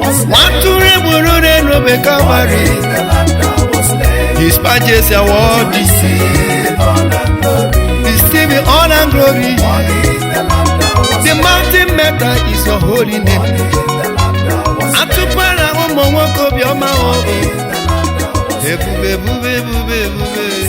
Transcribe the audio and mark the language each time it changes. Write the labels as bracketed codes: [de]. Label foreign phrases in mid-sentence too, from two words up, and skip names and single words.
[en] One to remember the Calvary. His majesty award is receiving honor and glory. The mountain maker is your holy name. [ig] Atụpara ụmụ nwoke obiọma, oh. Ebube, ebube, ebube, ebube.